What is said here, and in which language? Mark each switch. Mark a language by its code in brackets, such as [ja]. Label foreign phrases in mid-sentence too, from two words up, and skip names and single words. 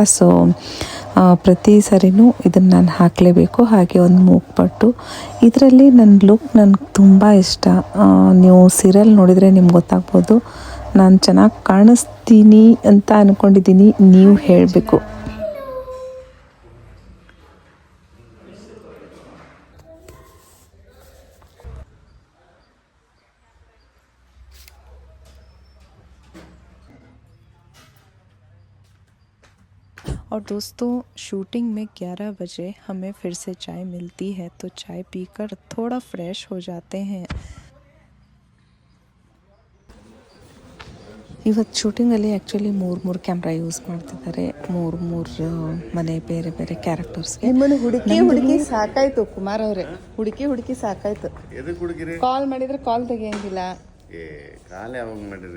[kn] ಸೊ ಪ್ರತಿ ಸರಿನೂ ಇದನ್ನು ನಾನು ಹಾಕಲೇಬೇಕು. ಹಾಗೆ ಒಂದು ಮೂಗ್ಪಟ್ಟು. ಇದರಲ್ಲಿ ನನ್ನ ಲುಕ್ ನನಗೆ ತುಂಬ ಇಷ್ಟ. ನೀವು ಸೀರಿಯಲ್ ನೋಡಿದರೆ ನಿಮ್ಗೆ ಗೊತ್ತಾಗ್ಬೋದು. ನಾನು ಚೆನ್ನಾಗಿ ಕಾಣಿಸ್ತೀನಿ ಅಂತ ಅಂದ್ಕೊಂಡಿದ್ದೀನಿ, ನೀವು ಹೇಳಬೇಕು. [hi] और दोस्तों, शूटिंग में 11 बजे हमें फिर से चाय मिलती है, तो चाय पीकर थोड़ा फ्रेश हो जाते हैं. [kn] ಇವತ್ತು ಶೂಟಿಂಗಲ್ಲಿ ಆ್ಯಕ್ಚುಲಿ ಮೂರು ಕ್ಯಾಮ್ರಾ ಯೂಸ್ ಮಾಡ್ತಿದ್ದಾರೆ. ಮೂರು ಮನೆ ಬೇರೆ ಬೇರೆ ಕ್ಯಾರೆಕ್ಟರ್ಸ್ಗೆ. ನಿಮ್ಮನ್ನು ಹುಡುಕಿ ಸಾಕಾಯ್ತು ಕುಮಾರ್ ಅವರೇ, ಹುಡುಕಿ ಸಾಕಾಯ್ತು. ಕಾಲ್ ಮಾಡಿದ್ರೆ ಕಾಲ್ ತೆಗಿಯಂಗಿಲ್ಲ. ಕಾಲ್ ಯಾವಾಗ ಮಾಡಿರಿ?